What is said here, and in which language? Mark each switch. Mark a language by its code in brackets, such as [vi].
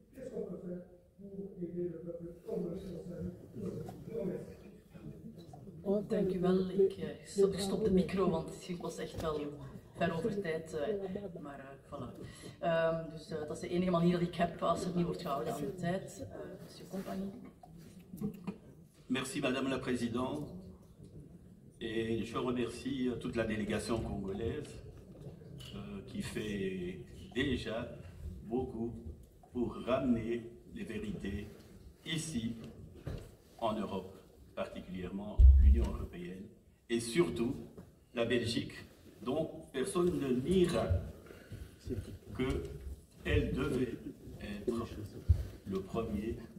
[fr] Qu'est-ce qu'on peut faire pour aider le peuple congolais dans sa vie? [nl] Dank u wel. Ik stop de micro, want het was echt wel ver over tijd. Maar voilà. Dus dat is de enige manier dat ik heb als er niet wordt gehouden aan de tijd. [fr] Monsieur Compagnie. Merci Madame la Présidente. Et je remercie toute la délégation congolaise qui fait déjà beaucoup pour ramener les vérités ici en Europe, particulièrement l'Union européenne et surtout la Belgique, dont personne ne niera qu'elle devait être le premier,